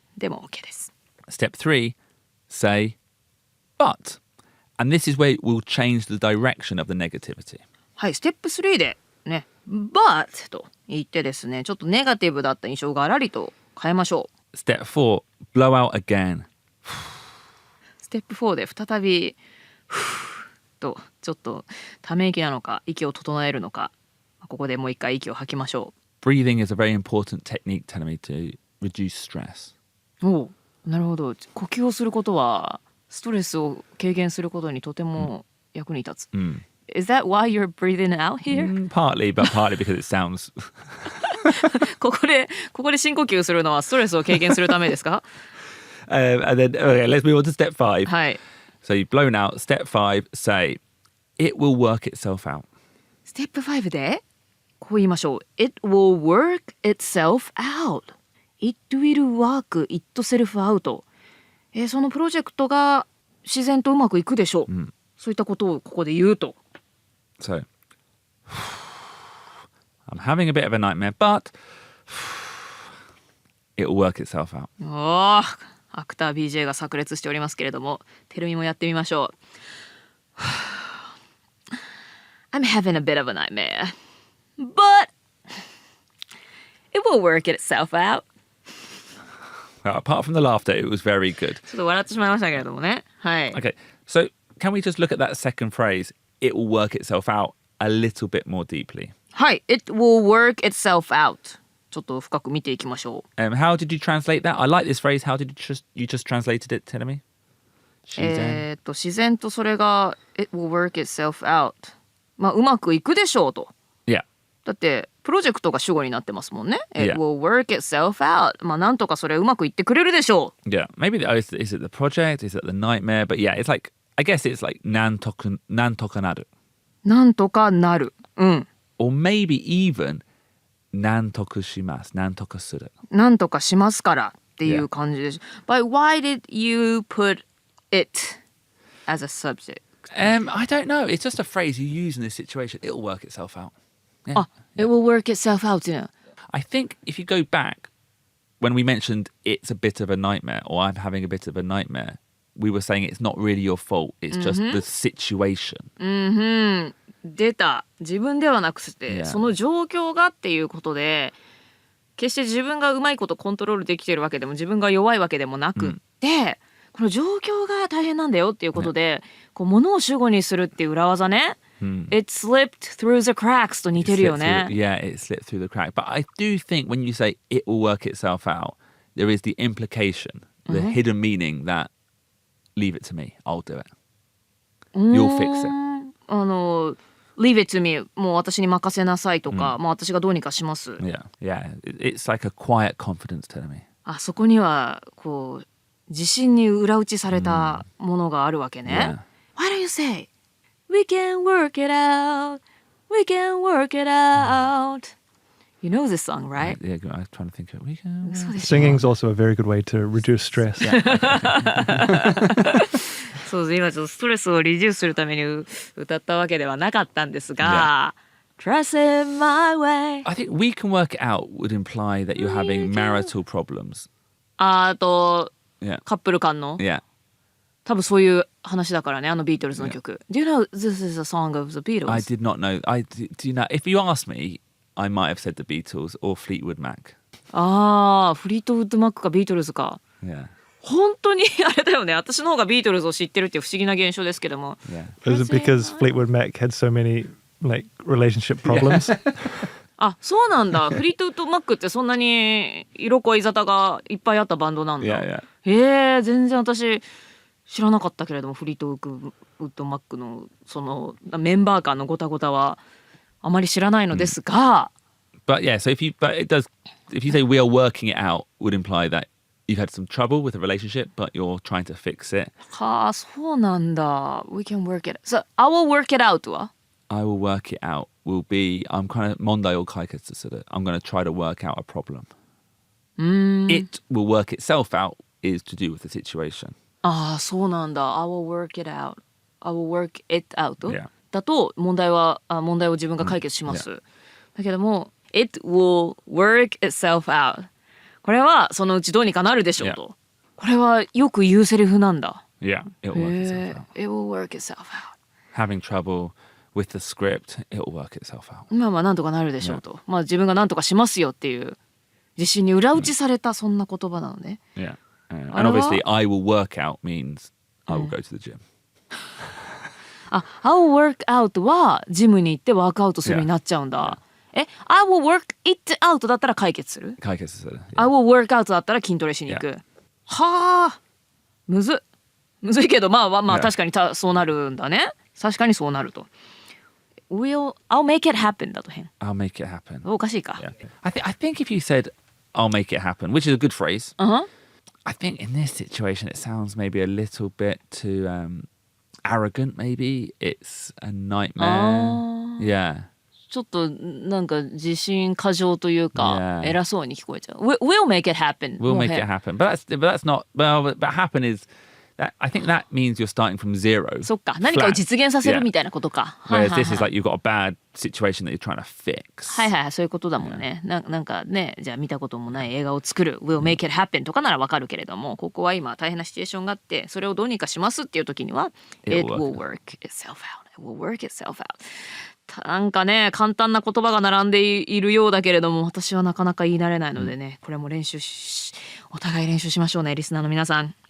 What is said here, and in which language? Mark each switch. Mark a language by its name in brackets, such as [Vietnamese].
[Japanese] でも OK です。 [English] Step 3, say, but. And this is where we'll change the direction of the negativity. [Japanese] はい、ステップ3でね、but と言ってですね、ちょっとネガティブだった印象がらりと変えましょう。 [English] Step 4, blow out again. [Japanese] ステップ4で再びとちょっとため息なのか息を整えるのかここでもう一回息を吐きましょ [English] Breathing is a very important technique, telling me, to reduce stress. [Japanese] う。おう、なるほど。呼吸をすることはストレスを軽減することにとても役に立つ。 [English] Is that why you're breathing out here? Partly, but partly because it sounds... [Japanese] ここで深呼吸するのはストレスを軽減するためですか？ [English] and then, okay, let's move on to step 5. [Japanese] はい。 [English] So you've blown out. Step 5, say, it will work itself out. [Japanese] ステップ5でこう言いましょう。 [English] It will work itself out. It will work itself out. [Japanese] そのプロジェクトが自然とうまくいくでしょう。そういったことをここで言うと。 [English] So, I'm having a bit of a nightmare, but it will work itself out. [Japanese] おー、アクター BJ が炸裂しておりますけれども、テルミもやってみましょう。 [English] I'm having a bit of a nightmare, but it will work itself out. Well, apart from the laughter, it was very good. [Japanese] ちょっと笑ってしまいましたけれどもね。はい。 [English] Okay, so can we just look at that second phrase, it will work itself out, a little bit more deeply? はい。It will work itself out. [Japanese] ちょっと深く見ていきましょう。 [English] How did you translate that? I like this phrase. How did you just translated it, tell me? [Japanese] 自然とそれが [English] It will work itself out. [Japanese] まあうまくいくでしょうと。 [English] Yeah. [Japanese] だってプロジェクトが主語になってますもんね。 [English] It Yeah. will work itself out. [Japanese] まあなんとかそれうまくいってくれるでしょう。 [English] Yeah. Maybe is it the project? Is it the nightmare? But yeah, it's like, I guess it's like [Japanese] なんとかなる. なんとかなる。うん。 [English] Or maybe even [Japanese] なんとかします。なんとかする。なんとかしますからっていう感じです。 [English] But why did you put it as a subject? I don't know. It's just a phrase you use in this situation. It'll work itself out. Yeah. あ、It will work itself out っていうの。 I think if you go back, when we mentioned it's a bit of a nightmare or I'm having a bit of a nightmare, we were saying it's not really your fault. It's just the situation. [Japanese] 出た。自分ではなくて、 [English] Yeah. [Japanese] その状況がっていうことで、決して自分がうまいことコントロールできているわけでも自分が弱いわけでもなくって、この状況が大変なんだよっていうことで、こう物を主語にするっていう裏技ね。 [English] It slipped through the cracks [Japanese] と似てるよね。 [English] Yeah, it slipped through the crack. But I do think when you say it will work itself out, there is the implication, the hidden meaning that leave it to me, I'll do it. You'll fix it. Leave it to me [Japanese] もう私に任せなさいとか、まあ私がどうにかします。 [English] Yeah, it's like a quiet confidence telling me. [Japanese] あそこにはこう自信に裏打ちされたものがあるわけね。 [English] Why don't you say, we can work it out, we can work it out. You know this song, right? Yeah, I was trying to think of it. We can... [Japanese] そうでしょ。 [English] Singing's also a very good way to reduce stress. [Japanese] そうです。今ちょっとストレスをリデュースするために歌ったわけではなかったんですが、 [English] Trust in my way. I think we can work it out would imply that you're having marital problems. [Japanese] あと、 [English] Yeah. [Japanese] カップル間の [English] Yeah. [Japanese] 多分そういう話だからね、あのビートルズの曲。 [English] Do you know this is a song of the Beatles? I did not know. Do you know? If you asked me, I might have said the Beatles or Fleetwood Mac. [Japanese] ああ、フリートウッドマックかビートルズか。 [English] Yeah. [Japanese] 本当にあれだよね。私の方がビートルズを知ってるっていう不思議な現象ですけども。 [English] Yeah. Is it because Fleetwood Mac had so many like relationship problems? [Japanese] あ、そうなんだ。フリートウッドマックってそんなに色恋沙汰がいっぱいあったバンドなんだ。 [English] Yeah. [Japanese] 全然私知らなかったけれども、フリートウッドマックのそのメンバー間のごたごたはあまり知らないのですが。 [English] But yeah, so if you say we are working it out, would imply that you've had some trouble with a relationship, but you're trying to fix it. [Japanese] はあ、そうなんだ。 [English] We can work it. So, I will work it out [Japanese] は [English] I will work it out will be, I'm kind of [Japanese] 問題を解決する. [English] I'm going to try to work out a problem. It will work itself out is to do with the situation. [Japanese] ああ、そうなんだ。 [English] I will work it out. I will work it out. Yeah. [Japanese] だと問題を自分が解決します。だけども、 [English] It will work itself out. [Japanese] これはそのうちどうにかなるでしょうと。これはよく言うセリフなんだ。 [English] Yeah, it will work itself out. It will work itself out. Having trouble with the script, it will work itself out. [Japanese] まあなんとかなるでしょうと。まあ自分がなんとかしますよっていう自信に裏打ちされたそんな言葉なのね。 [English] Yeah. And obviously, I will work out means I will go to the gym. [Japanese] あ、 [English] I will work out [Japanese] はジムに行ってワークアウトするになっちゃうんだ。 [English] I will work it out [Japanese] だったら解決する。解決する。 [English] I will work out [Japanese] だったら筋トレしに行く。はあ、むずいけどまあ確かにそうなるんだね。確かにそうなると。 [English] I'll make it happen [Japanese] だと変。 [English] I'll make it happen. [Japanese] おかしいか。 [English] Yeah. I think if you said I'll make it happen, which is a good phrase. I think in this situation it sounds maybe a little bit too arrogant. Maybe it's a nightmare. Yeah. [Japanese] ちょっとなんか自信過剰というか、偉そうに聞こえちゃう。 [English] We'll make it happen. We'll make it happen. But that's not. Well, but happen is. I think that means you're starting from zero. [Japanese] そっか、何かを実現させるみたいなことか。 [English] Whereas this is like you've got a bad situation that you're trying to fix. [Japanese] はいはい、そういうことだもんね。なんかね、じゃあ見たこともない映画を作る [English] We'll make it happen [Japanese] とかならわかるけれども、ここは今大変なシチュエーションがあって、それをどうにかしますっていう時には [English] It will work itself out. It will work itself out. [Japanese] なんかね、簡単な言葉が並んでいるようだけれども、私はなかなか言い慣れないのでね、これもお互い練習しましょうね、リスナーの皆さん。